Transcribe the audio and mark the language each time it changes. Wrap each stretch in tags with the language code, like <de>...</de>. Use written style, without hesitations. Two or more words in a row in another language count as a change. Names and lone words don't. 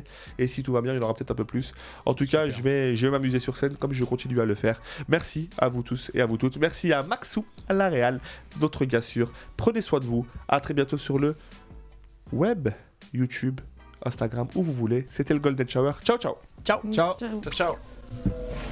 <fr>Et si tout va bien, il y en aura peut-être un peu plus. En tout cas, je vais m'amuser sur scène comme je continue à le faire. Merci à vous tous et à vous toutes. Merci à Maxou, à la Réal, notre gars sûr. Prenez soin de vous. À très bientôt sur le web, YouTube, Instagram, où vous voulez. C'était le Golden Shower.</fr> <it>Ciao, ciao.</it> <fr>Ciao. Ciao.</fr> <it>Ciao, ciao.</it>